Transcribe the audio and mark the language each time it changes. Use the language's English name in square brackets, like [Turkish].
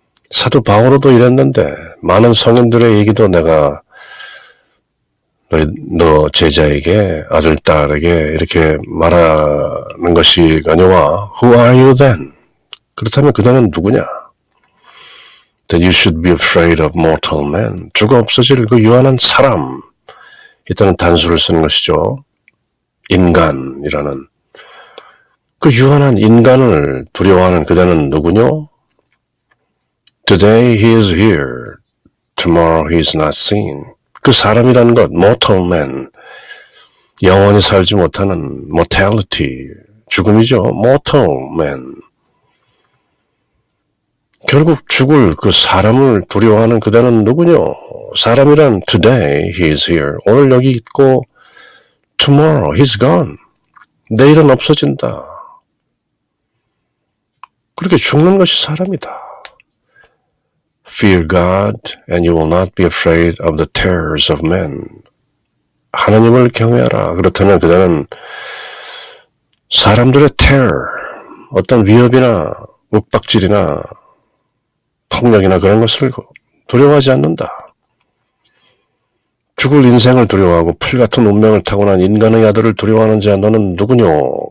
[Korean] 사도 바오로도 이랬는데 많은 성인들의 얘기도 내가 너 제자에게 아들, 딸에게 이렇게 말하는 것이 아니와 [English] Who are you then? [Korean] 그렇다면 그대는 누구냐? [English] That you should be afraid of mortal men. [Korean] 죽어 없어질 그 유한한 사람. 이때는 단수를 쓰는 것이죠. 인간이라는. 그 유한한 인간을 두려워하는 그대는 누구뇨? [English] Today he is here. Tomorrow he is not seen. [Korean] 그 사람이라는 것, [English] mortal man, [Korean] 영원히 살지 못하는 mortality, 죽음이죠. [English] mortal man. [Korean] 결국 죽을 그 사람을 두려워하는 그대는 누구뇨? 사람이란 [English] today he is here, [Korean] 오늘 여기 있고 [English] tomorrow he's gone, [Korean] 내일은 없어진다. 그렇게 죽는 것이 사람이다. [English] Fear God and you will not be afraid of the terrors of men. [Korean] 하나님을 경외하라. 그렇다면 그대는 사람들의 terror, 어떤 위협이나 윽박질이나 폭력이나 그런 것을 두려워하지 않는다. 죽을 인생을 두려워하고 풀 같은 운명을 타고난 인간의 아들을 두려워하는 자 너는 누구뇨?